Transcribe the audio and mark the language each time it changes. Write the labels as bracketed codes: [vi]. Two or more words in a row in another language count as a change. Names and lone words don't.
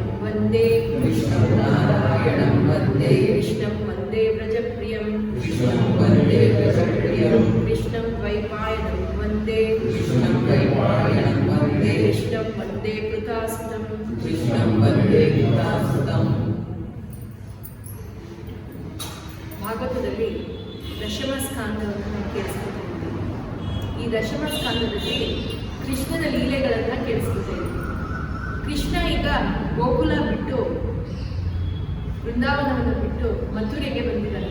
[sa] ವಂದೇ ವಿಷ್ಣುಂ ನಾರಾಯಣಂ ವಂದೇ ಕೃಷ್ಣಂ ವಂದೇ ವ್ರಜಪ್ರಿಯಂ ಕೃಷ್ಣಂ ವಂದೇ ವ್ರಜಪ್ರಿಯಂ ಕೃಷ್ಣಂ ದ್ವೈಪಾಯನಂ ವಂದೇ ಕೃಷ್ಣಂ ದ್ವೈಪಾಯನಂ ವಂದೇ ಕೃಷ್ಣಂ ವಂದೇ ಕೃತಾಸುತಂ ಕೃಷ್ಣಂ ವಂದೇ ಕೃತಾಸುತಂ. [kn] ಭಾಗವತದಲ್ಲಿ ದಶಮ ಸ್ಕಂದವನ್ನು ನಾವು ಕೇಳಿಸ್ಕೊತಾ ಇದ್ದೀವಿ. ಈ ದಶಮ ಸ್ಕಂದದಲ್ಲಿ ಕೃಷ್ಣನ ಲೀಲೆಗಳನ್ನು ಕೇಳಿಸ್ಕೊತಾ ಇದ್ದೀವಿ. ಕೃಷ್ಣ ಈಗ ಗೋಕುಲ ಬಿಟ್ಟು ವೃಂದಾವನವನ್ನು ಬಿಟ್ಟು ಮಥುರೆಗೆ ಬಂದಿದ್ದಾನೆ.